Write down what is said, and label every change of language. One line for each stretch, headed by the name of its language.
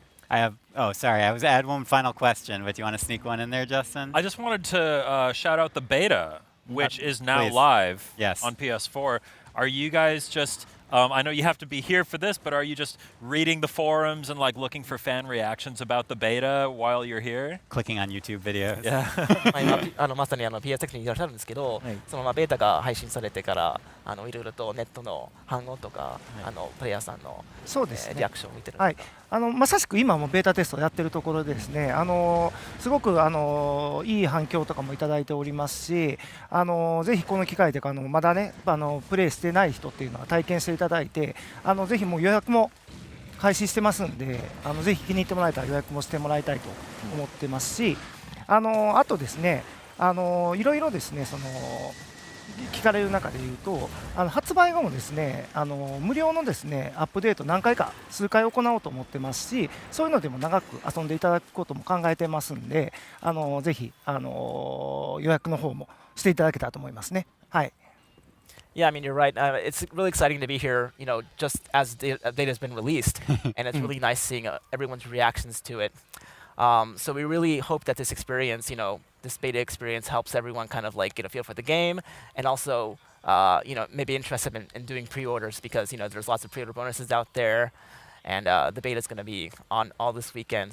English: I had one final question, but do you want to sneak one in there, Justin? I just wanted to shout out the beta, which is now please. live Yes. on PS4. Are you guys just... I know you have to be here for this, but are you just reading the forums and like looking for fan reactions about the beta while you're here? Clicking on YouTube videos. Yeah.
Japanese: 今まさにPSX にいらっしゃるんですけど、そのベータが配信されてからいろいろとネットの反応とか、プレイヤーさんの、そうですね、リアクションを見てるんはいですか？まさしく今もベータテストをやってるところでですね、すごくいい反響とかもいただいておりますし、ぜひこの機会でまだねプレイしてない人っていうのは体験していただいて、ぜひもう予約も開始してますんで、ぜひ気に入ってもらえたら予約もしてもらいたいと思ってますし、あとですね、いろいろですね聞かれる中でいうと、発売後もですね無料のですねアップデート何回か数回行おうと思ってますし、そういうのでも長く遊んでいただくことも考えてますんで、ぜひ予約の方もしていただけたらと思いますね。はい。
English: Yeah, I mean, you're right. It's really exciting to be here, just as data has been released, and it's really nice seeing everyone's reactions to it. So we really hope that this experience, this beta experience helps everyone kind of like get a feel for the game, and also, maybe interested in doing pre-orders, because, there's lots of pre-order bonuses out there, and the beta is going to be on all this weekend.